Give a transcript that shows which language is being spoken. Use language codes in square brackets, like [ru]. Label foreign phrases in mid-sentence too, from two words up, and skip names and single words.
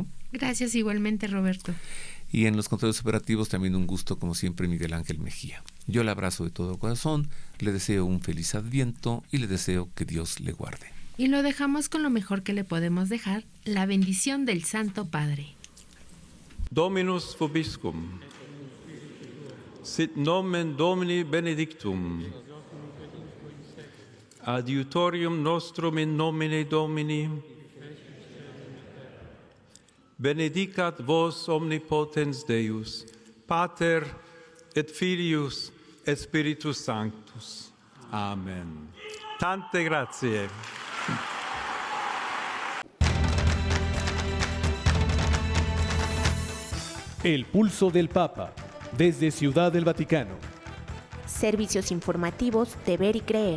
[es] Gracias igualmente, Roberto. Y en los controles operativos también un gusto, como siempre, Miguel Ángel Mejía. Yo le abrazo de todo corazón, le deseo un feliz Adviento y le deseo que Dios le guarde. Y lo dejamos con lo mejor que le podemos dejar, la bendición del Santo Padre. [la] Dominus vobiscum. Sit nomen Domini benedictum. Adiutorium nostrum in nomine Domini. Benedicat vos omnipotens Deus, Pater et Filius et Spiritus Sanctus. [it] Amen. Tante grazie. [es] El pulso del Papa, desde Ciudad del Vaticano. Servicios informativos de Ver y Creer.